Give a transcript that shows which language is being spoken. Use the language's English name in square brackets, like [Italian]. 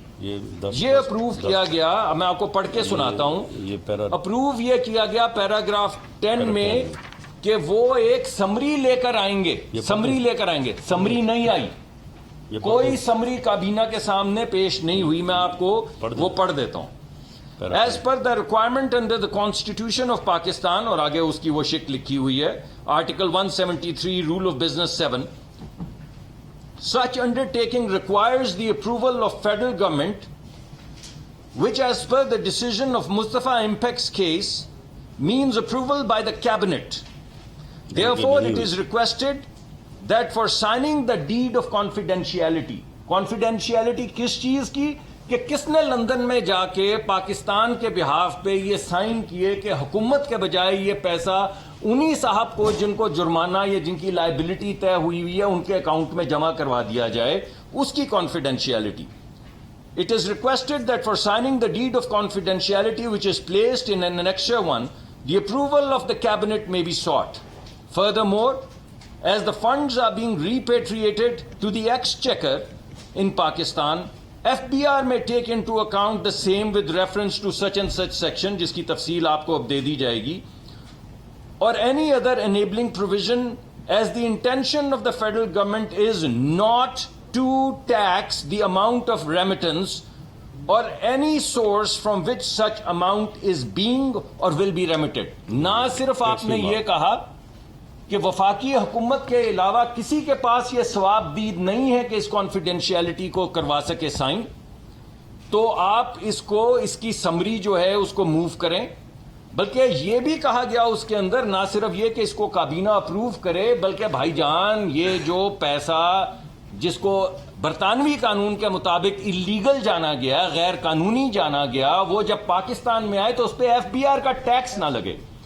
[Urdu] یہ اپروو کیا گیا، میں آپ کو پڑھ کے سناتا ہوں. اپروو یہ کیا گیا پیراگراف 10 میں کہ وہ ایک سمری لے کر آئیں گے، سمری لے کر آئیں گے. سمری نہیں آئی، کوئی سمری کابینہ کے سامنے پیش نہیں ہوئی. میں آپ کو وہ پڑھ دیتا ہوں. [English] As per the requirement under the Constitution of Pakistan، [Urdu] اور آگے اس کی وہ شکل لکھی ہوئی ہے، [English] Article 173 Rule of Business 7، such undertaking requires the approval of federal government, which as per the decision of Mustafa Impek's case means approval by the cabinet. Therefore it is requested that for signing the deed of confidentiality، [Urdu] confidentiality کس چیز کی؟ کہ کس نے London میں جا کے پاکستان کے بہاف پہ یہ سائن کیے کہ حکومت کے بجائے یہ پیسہ انہی صاحب کو جن کو جرمانہ یا جن کی لائبلٹی طے ہوئی ہوئی ہے ان کے اکاؤنٹ میں جمع کروا دیا جائے، اس کی confidentiality. [English] It is requested that for signing the deed of confidentiality which is placed in Annexure 1, the approval of the cabinet may be sought. Furthermore, as the funds are being repatriated to the exchequer in Pakistan, FBR may take into account the same with reference to such and such section، [Urdu] جس کی تفصیل آپ کو اب دے دی جائے گی، [English] or any other enabling provision, as the intention of the federal government is not to tax the amount of remittance or any source from which such amount is being or will be remitted. [Urdu] نہ صرف آپ نے یہ کہا کہ وفاقی حکومت کے علاوہ کسی کے پاس یہ ثواب دید نہیں ہے کہ اس کانفیڈینشیلٹی کو کروا سکے سائن، تو آپ اس کو، اس کی سمری جو ہے اس کو موو کریں. بلکہ یہ بھی کہا گیا اس کے اندر، نہ صرف یہ کہ اس کو کابینہ اپروو کرے، بلکہ بھائی جان یہ جو پیسہ جس کو برطانوی قانون کے مطابق اللیگل جانا گیا، غیر قانونی جانا گیا، وہ جب پاکستان میں آئے تو اس پہ FBR کا ٹیکس نہ لگے.